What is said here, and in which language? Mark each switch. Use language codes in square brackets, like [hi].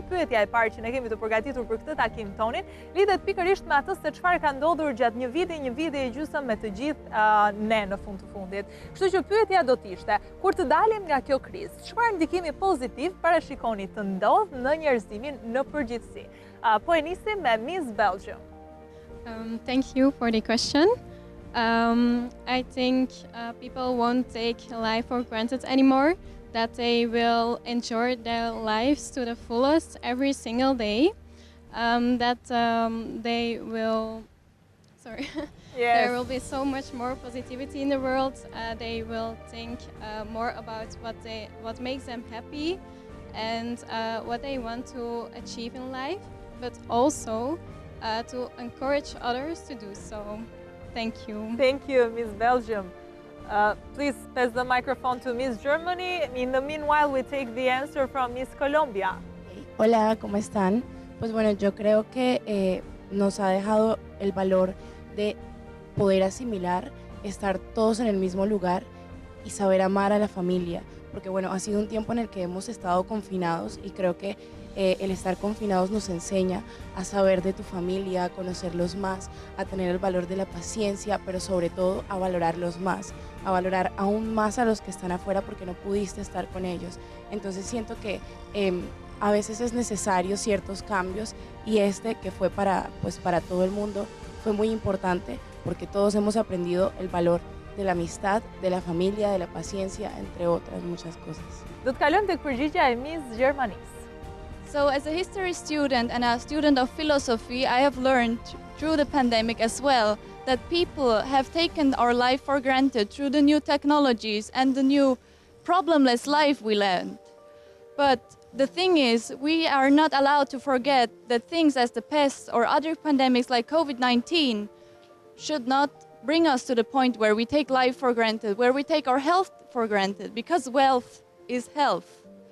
[sq] Pyetja e parë që ne kemi të përgatitur për këtë takim tonin lidhet pikërisht me atë se çfarë ka ndodhur gjatë një viti e gjysmë me të gjithë ne në fund të fundit. Kështu që pyetja do të ishte, kur të dalim nga kjo krizë, çfarë ndikimi pozitiv parashikoni të ndodh në njerëzimin në përgjithësi? Po e nisim me Miss Belgium. [en] Thank you for the question. I think people won't take life for granted anymore, that they will enjoy their lives to the fullest every single day, they will, sorry, Yes. there will be so much more positivity in the world. They will think more about what makes them happy and what they want to achieve in life, but also to encourage others to do so. Thank you. Thank you, Miss Belgium. Please pass the microphone to Miss Germany. In the meanwhile, we take the answer from Miss Colombia. [es] Hola, ¿cómo están? Pues bueno, yo creo que nos ha dejado el valor de poder asimilar, estar todos en el mismo lugar y saber amar a la familia. Porque bueno, ha sido un tiempo en el que hemos estado confinados y creo que el estar confinados nos enseña a saber de tu familia, a conocerlos más, a tener el valor de la paciencia, pero sobre todo a valorarlos más, a valorar aún más a los que están afuera porque no pudiste estar con ellos. Entonces siento que a veces es necesario ciertos cambios y que fue para todo el mundo fue muy importante porque todos hemos aprendido el valor de la amistad, de la familia, de la paciencia, entre otras muchas cosas. [sq] Do të kalojmë tek përgjigjja e Miss Gjermanisë. [en] So as a history student and a student of philosophy, I have learned through the pandemic as well that people have taken our life for granted through the new technologies and the new problemless life we led. But the thing is, we are not allowed to forget that things as the pest or other pandemics like COVID-19 should not bring us to the point where we take life for granted, where we take our health for granted, because wealth is health.